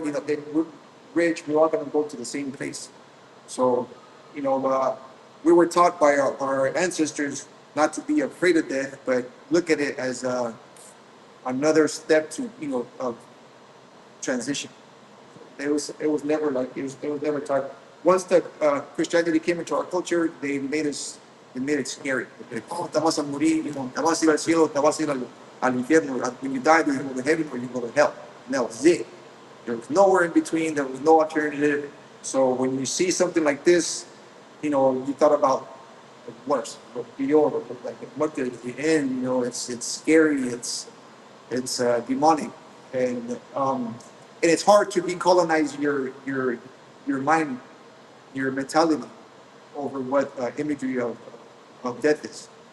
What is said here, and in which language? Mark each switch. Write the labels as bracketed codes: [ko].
[en] We're rich. We're all gonna go to the same place. So, we were taught by our ancestors not to be afraid of death, but look at it as another step to of transition. It was never like it was never taught. Once the Christianity came into our culture, they made it scary. [es] Oh, te vas a morir, te vas a ir al cielo, te vas a ir al infierno. [en] When you die, you go to heaven or you go to hell. And that was it. There was nowhere in between. There was no alternative. So when you see something like this, you thought about the worst, like what the end. It's scary. It's demonic, and it's hard to decolonize your mind, your mentality over what imagery of death is.